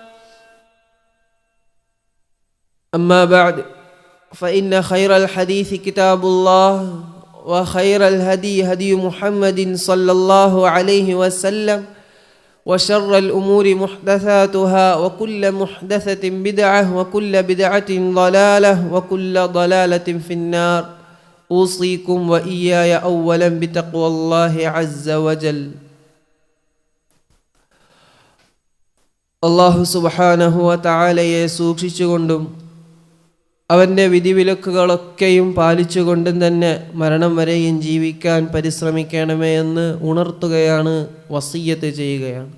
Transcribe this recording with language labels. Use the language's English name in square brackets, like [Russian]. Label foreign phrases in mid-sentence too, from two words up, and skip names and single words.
[Arabic] أما بعد فإن خير الحديث كتاب الله وخير الهدي هدي محمد صلى الله عليه وسلم وشر الأمور محدثاتها وكل محدثة بدعة وكل بدعة ضلالة وكل ضلالة في النار أوصيكم وإياي أولا بتقوى الله عز وجل الله سبحانه وتعالى [Malayalam] സൂക്ഷിച്ചുകൊണ്ടും അവൻ്റെ വിധിവിലക്കുകളൊക്കെയും പാലിച്ചുകൊണ്ടും തന്നെ മരണം വരെയും ജീവിക്കാൻ പരിശ്രമിക്കണമേ എന്ന് ഉണർത്തുകയാണ്, വസിയ്യത്ത് ചെയ്യുകയാണ്.